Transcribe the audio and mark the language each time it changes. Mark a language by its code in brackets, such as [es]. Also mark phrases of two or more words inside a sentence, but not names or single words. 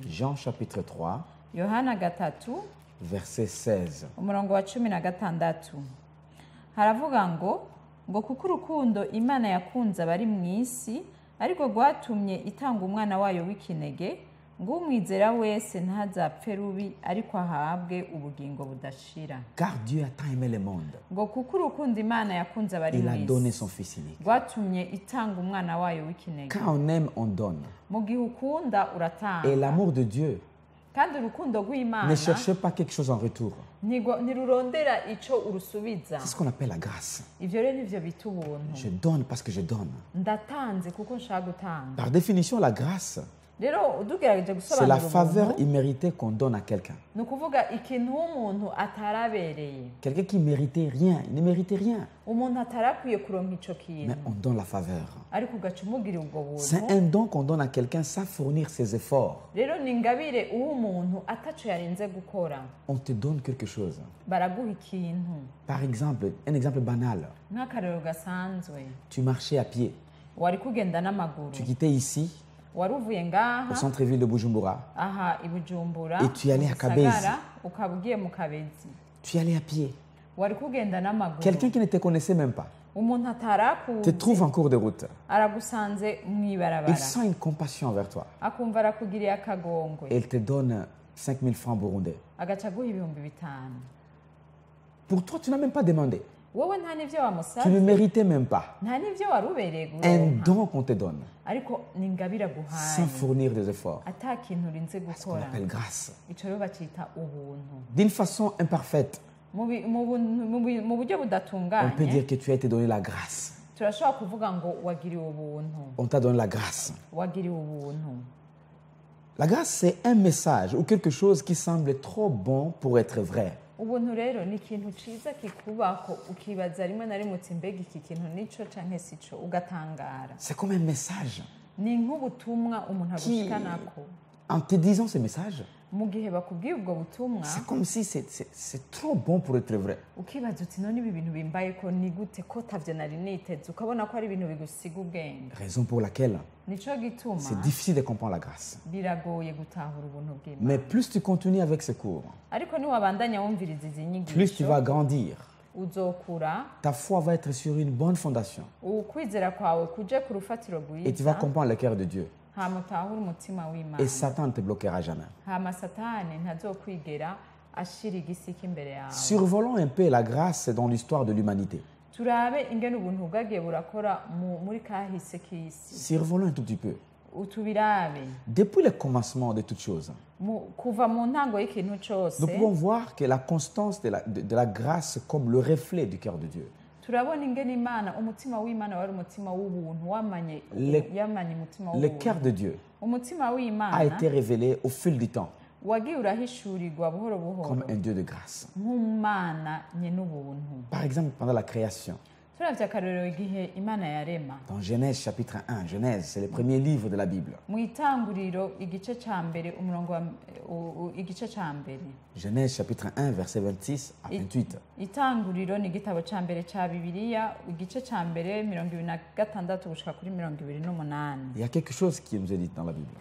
[fr] Jean chapitre 3, [rn] yohana 3 [fr] verset 16. [rn] umurongo wa 16 haravuga ngo kuko urukundo imana yakunze abari mu isi ariko rwatumye itanga umwana wayo w'ikinege ngo umwizera wese ntazapfe rubi ariko ahabwe ubugingo budashira [fr] Car Dieu a tant aimé le monde, [rn] ngo kuko urukundo imana yakunze abari [fr] il [rn] mu [fr] a donné [rn] isi [fr] son Fils unique. [rn] rwatumye itanga umwana wayo w'ikinege [fr] Quand on aime, on donne. [rn] mu gihe ukunda [fr] Et [rn] uratanga [fr] l'amour de Dieu [rn] kandi urukundo rw'imana [fr] ne cherche pas quelque chose en retour. [rn] ntirurondera ico urusubiza [fr] C'est ce qu'on appelle la grâce. [rn] ivyo rero nivyo bita ubuntu [fr] Je donne parce que je donne. [rn] ndatanze kuko nshaka gutanga [fr] Par définition, la grâce, [rn] rero udugerageje [fr] c'est la [rn] gusobanura [fr] faveur [rn] ubuntu [fr] imméritée qu'on donne à quelqu'un. [rn] ni ukuvuga ikintu umuntu atarabereye [fr] Quelqu'un qui méritait rien, il ne méritait rien. [rn] umuntu atarakwiye kuronka ico [fr] Mais [rn] kintu [fr] on donne la faveur. [rn] ariko ugaca umugirira ubwo [fr] C'est [rn] buntu [fr] un don qu'on donne à quelqu'un sans fournir ses efforts. [rn] rero ni ingabire uwo umuntu ataco yarinze gukora [fr] On te donne quelque chose. [rn] baraguha ikintu [fr] Par exemple, un exemple banal. [rn] nk'akarero gasanzwe [fr] Tu marchais à pied. [rn] wari kugenda n'amaguru [fr] Tu quittais ici, [rn] wari uvuye [fr] au [rn] ngaha [fr] centre-ville de Bujumbura. [rn] aha i Bujumbura [fr] Et tu allais à [rn] mu [fr] Kabezi. [rn] Gisagara, ukaba ugiye mu Kabezi [fr] Tu y allais à pied. [rn] wari kugenda n'amaguru [fr] Quelqu'un qui ne te connaissait même pas [rn] umuntu [fr] te [rn] atarakuzi [fr] trouve en cours de route. [rn] aragusanze [fr] Il [rn] mw'ibarabara [fr] sent une compassion envers toi. [rn] akumva arakugiriye akagongwe [fr] Et il te donne 5000 francs burundais. [rn] agaca aguha ibihumbi 5,000 [fr] Pour toi, tu n'as même pas demandé. [rn] wowe nta n'ivyo [fr] Tu ne [rn] wamusavye [fr] méritais même pas. [rn] nta n'ivyo wari ubereye [fr] Un [rn] guronka [fr] don qu'on te donne [rn] ariko ni ingabire [fr] sans [rn] aguhaye [fr] fournir des efforts. [rn] ata kintu urinze [fr] Ce qu'on [rn] gukora [fr] appelle grâce. [rn] ico rero bacita ubuntu [fr] D'une façon imparfaite, [rn] mu buryo [fr] on peut [rn] budatunganye [fr] dire que tu as été donné la grâce. [rn] turashobora kuvuga ngo wagiriwe ubuntu [fr] On t'a donné la grâce. [rn] wagiriwe ubuntu [fr] La grâce, c'est un message ou quelque chose qui semble trop bon pour être vrai. [rn] ubuntu rero ni ikintu ciza kikubako ukibaza rimwe na rimwe uti mbega iki kintu nico canke sico ugatangara [fr] C'est comme un message. [rn] ni nk'ubutumwa umuntu [fr] Qui, [rn] agushikanako [fr] en te disant ce message, [rn] mu gihe bakubwiye ubwo butumwa [fr] c'est comme si c'est trop bon pour être vrai. [rn] ukibaza uti none ibi bintu bimbaye ko ni gute ko tavyo nari niteze ukabona ko ari ibintu bigusiga ubwenge [fr] Raison pour laquelle [rn] nico gituma [fr] c'est difficile de comprendre la grâce. [rn] biragoye gutahura ubuntu bw'Imana [fr] Mais plus tu continues avec ce cours, [rn] ariko niwabandanya wumviriza izi [fr] plus tu vas [rn] nyigisho [fr] grandir. [rn] uzokura [fr] Ta foi va être sur une bonne fondation. [rn] ukwizera kwawe kuje ku rufatiro [fr] Et tu vas [rn] rwiza [fr] comprendre le cœur de Dieu. [rn] hama utahure umutima [fr] Et [rn] w'Imana [fr] Satan ne te bloquera jamais. [rn] hama satani ntazokwigera ashira igisika imbere yawe [fr] Survolons un peu la grâce dans l'histoire de l'humanité. [rn] turabe ingene ubuntu bwagiye burakora muri kahise k'isi [fr] Survolons un tout petit peu. [rn] utubirabe [fr] Depuis le commencement de toutes choses, [rn] kuva mu ntango y'ikintu cose [fr] nous pouvons voir que la constance de la grâce comme le reflet du cœur de Dieu. [rn] turabona ingene imana umutima w'imana wari umutima w'ubuntu yamanye umutima [fr] Le cœur [rn] w'ubuntu [fr] de Dieu [rn] umutima [fr] a [rn] w'imana [fr] été révélé au fil du temps [rn] wagiye urahishurirwa buhoro buhoro [fr] comme un Dieu de grâce. [rn] nk'umana nyene ubuntu [fr] Par exemple, pendant la création, [rn] turavye akarorero igihe imana yarema [fr] dans Genèse chapitre 1, Genèse, c'est le premier livre de la Bible. [rn] mu itanguriro igice ca mbere umurongo igice ca mbere [fr] Genèse chapitre 1, verset 26 à 28. [rn] itanguriro ni igitabo ca mbere ca bibiliya igice ca mbere 26 gushika kuri 28. [fr] Il y a quelque chose qui nous est dit dans la Bible.